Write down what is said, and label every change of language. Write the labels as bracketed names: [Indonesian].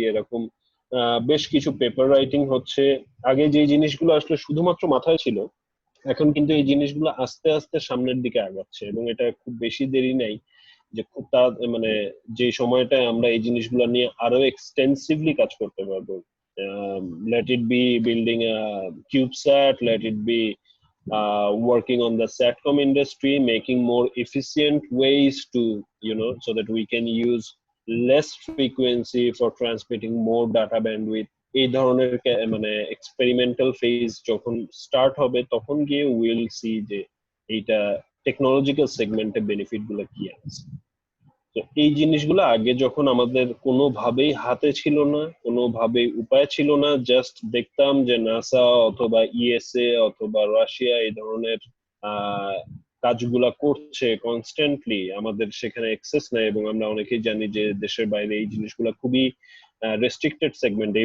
[Bangla] এরকম বেশ কিছু পেপার রাইটিং হচ্ছে। আগে যে জিনিসগুলো আসলে শুধুমাত্র মাথায় ছিল, এখন কিন্তু এই জিনিসগুলো আস্তে আস্তে সামনের দিকে আগাচ্ছে, এবং এটা খুব বেশি দেরি নাই যে খুব মানে যে সময়টায় আমরা এই জিনিসগুলো নিয়ে আরো এক্সটেন্সিভলি কাজ করতে পারবো। [English] let it be building a CubeSat, let it be working on the SATCOM industry, making more efficient ways to, so that we can use less frequency for transmitting more data bandwidth. [Bangla] এই ধরনের মানে experimental phase যখন start হবে, তখন গিয়ে will see যে এইটা technological সেগমেন্টে বেনিফিট গুলো কি আছে। তো এই জিনিসগুলো আগে যখন আমাদের কোনোভাবেই হাতে ছিল না, কোনোভাবেই উপায় ছিল না, জাস্ট দেখতাম যে নাসা অথবা ইএসএ অথবা রাশিয়া এই ধরনের কাজগুলা করছে কনস্ট্যান্টলি, আমাদের সেখানে অ্যাক্সেস নাই, এবং আমরা অনেকেই জানি যে দেশের বাইরে এই জিনিসগুলো খুবই রেস্ট্রিক্টেড সেগমেন্টে।